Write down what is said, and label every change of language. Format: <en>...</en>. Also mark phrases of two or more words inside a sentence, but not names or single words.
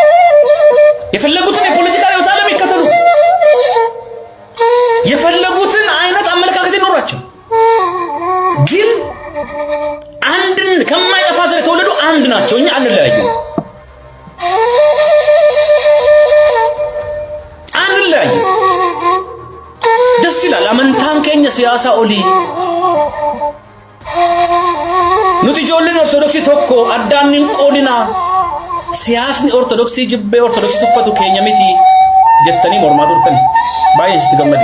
<am>የፈለጉትን የፖለቲካ ርዕዮተ ዓለም ይከተሉ፣ የፈለጉትን አይነት አመለካከት ይኖራቸው፣ ግን አንድን ከማይጠፋ ዘር የተወለዱ አንድ ናቸው። እኛ አንለያዩ፣ አንለያዩ። ደስ ይላል። አመንታን ከኛ ሲያሳ ኦሊ</am> <om>nuti ijoolleen ortodoksii tokko addaan hin qoodina. Siyaasni ortodoksii jibbee ortodoksii tuffatu keenya miti jettanii mormaa turtan. Baay'ee sitti gammade.</om>